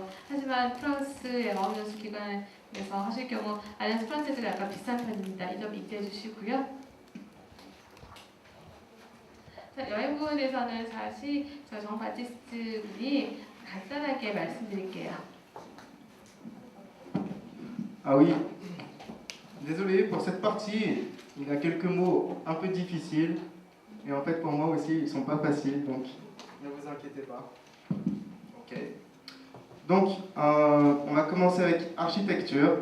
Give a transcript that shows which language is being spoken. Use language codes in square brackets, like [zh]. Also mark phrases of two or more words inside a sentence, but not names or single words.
[ko] 하지만 프랑스의 어학연수 기관에서 하실 경우 알리안스 프랑세즈가 약간 비싼 편입니다. 이 점 이해해 주시고요. 자, 여행 부분에 대해서는 다시 저 정 바티스트 분이 간단하게 말씀드릴게요. [fr] Ah oui. Désolé pour cette partie, il y a quelques mots un peu difficiles. Et en fait, pour moi aussi, ils ne sont pas faciles, donc ne vous inquiétez pas. Ok. Donc, on va commencer avec architecture.